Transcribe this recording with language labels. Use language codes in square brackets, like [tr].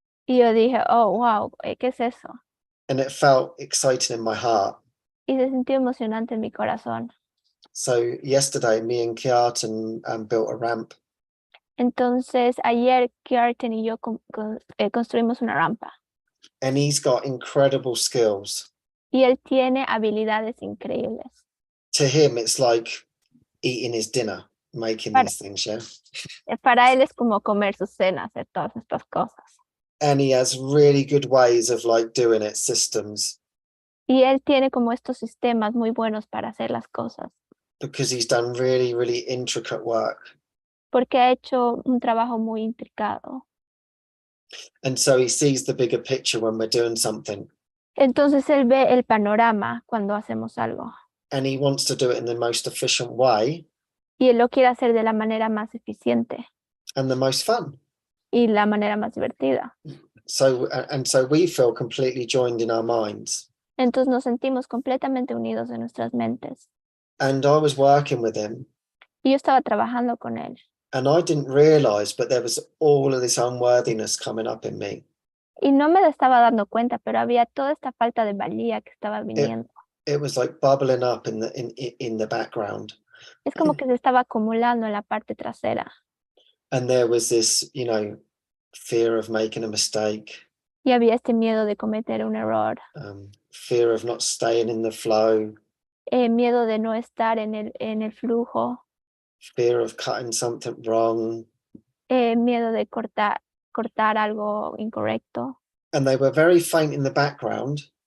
[es] Y yo dije, oh wow, ¿qué es eso? [en] And it felt exciting in my heart. [es] Y se sintió emocionante en mi corazón. [en] So yesterday, me and Kiartan built a ramp. [es] Entonces ayer Kiartan y yo construimos una rampa. [en] And he's got incredible skills. [es] Y él tiene habilidades increíbles. [en] To him, it's like eating his dinner, making these things, yeah? [es] Para él es como comer su cena, hacer todas estas cosas. [en] And he has really good ways of like doing it, systems. [es] Y él tiene como estos sistemas muy buenos para hacer las cosas. [en] Because he's done really, really intricate work. [es] Porque ha hecho un trabajo muy intricado. [en] And so he sees the bigger picture when we're doing something. [es] Entonces él ve el panorama cuando hacemos algo. [en] And he wants to do it in the most efficient way. [es] Y él lo quiere hacer de la manera más eficiente. [en] And the most fun. [es] Y la manera más divertida. [en] So we feel completely joined in our minds. [es] Entonces nos sentimos completamente unidos en nuestras mentes. [en] And I was working with him. [es] Y yo estaba trabajando con él. [en] And I didn't realize, but there was all of this unworthiness coming up in me. [es] Y no me estaba dando cuenta, pero había toda esta falta de valía que estaba viniendo. [en] It was like bubbling up in the background. [es] Es como que se estaba acumulando en la parte trasera. [en] And there was this, fear of making a mistake. [es] Y había este miedo de cometer un error. [en] Fear of not staying in the flow. [es] Miedo de no estar en el flujo. [en] Fear of cutting something wrong. [es] Miedo de cortar algo incorrecto. [en] And they were very faint in the background.